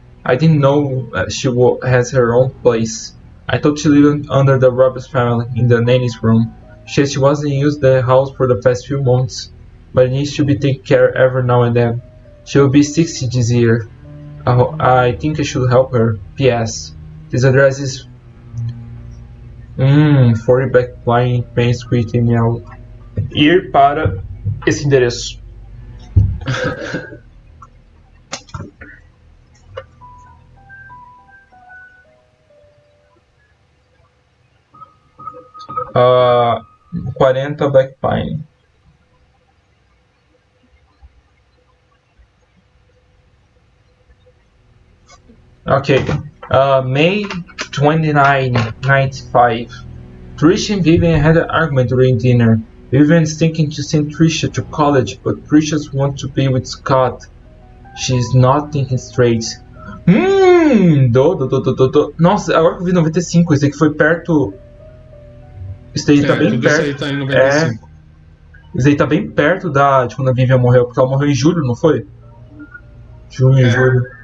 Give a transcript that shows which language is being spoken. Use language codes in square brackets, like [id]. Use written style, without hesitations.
[en] I didn't know she has her own place. I thought she lived under the Roberts family in the nanny's room. She said she wasn't used the house for the past few months, but it needs to be taken care of every now and then. She will be 60 this year. I think I should help her. P.S. This address is 40 Backline Main Street [pt] em ir para esse endereço. [en] Uh, 40 Black Pine. Okay. May 29, 95. Trisha and Vivian had an argument during dinner. Vivian's thinking to send Trisha to college, but Trisha wants to be with Scott. She's not thinking straight. [pt] Nossa, agora que eu vi 95, esse aqui foi perto. Isso daí tá bem perto. Isso aí tá em 95. Isso aí tá bem perto de quando a Vivian morreu, porque ela morreu em julho, não foi? Junho, julho.